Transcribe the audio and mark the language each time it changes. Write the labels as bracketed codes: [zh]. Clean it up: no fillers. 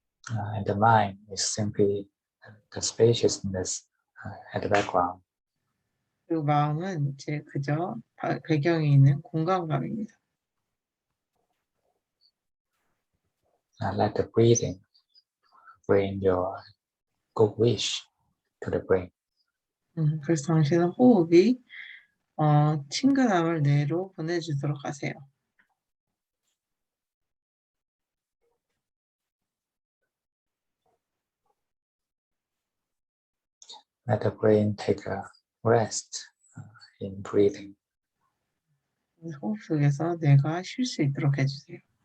[en] And the mind is simply the spaciousness at the background. [ko] 그리고 마음은 이제 그저 배경에 있는 공간감입니다. [en] Let the breathing bring your good wish to the brain. [ko] 그래서 당신은 호흡이 친근함을 뇌로 보내주도록 하세요. [en] Let the brain take a rest in breathing. [ko] 호흡 속에서 뇌가 쉴 수 있도록 해주세요.